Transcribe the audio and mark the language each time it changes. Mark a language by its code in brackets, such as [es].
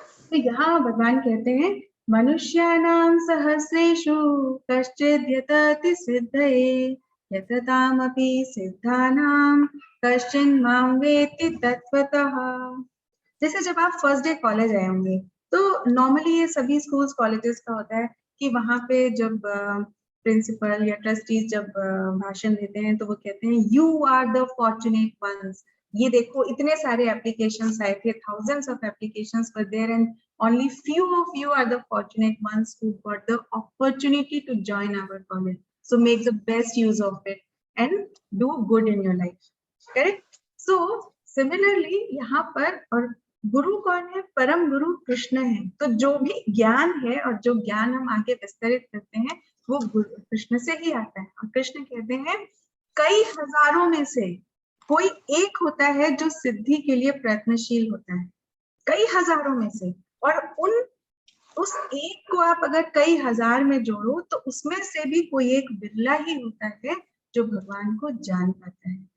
[hi] तो यहाँ भगवान कहते हैं, [sa] मनुष्याणां सहस्रेषु कश्चिद् यतति सिद्धये यततामपि सिद्धानां कश्चिन् मां वेत्ति तत्त्वतः। [hi] जैसे जब आप फर्स्ट डे कॉलेज आए होंगे, तो नॉर्मली ये सभी स्कूल्स कॉलेजेस का होता है कि वहां पे जब प्रिंसिपल या ट्रस्टीज जब भाषण देते हैं तो वो कहते हैं, [en] You are the fortunate ones. [hi] ये देखो इतने सारे एप्लीकेशंस आए थे, [en] thousands of applications were there and only few of you are the fortunate ones who got the opportunity to join our college. So make the best use of it and do good in your life. Correct? So similarly [hi] यहाँ पर, और गुरु कौन है? परम गुरु कृष्ण है। तो जो भी ज्ञान है और जो ज्ञान हम आगे विस्तरित करते हैं वो गुरु कृष्ण से ही आता है। और कृष्ण कहते हैं, कई हजारों में से कोई एक होता है जो सिद्धि के लिए प्रयत्नशील होता है, कई हजारों में से, और उस एक को आप अगर कई हजार में जोड़ो तो उसमें से भी कोई एक बिरला ही होता है जो भगवान को जान पाता है।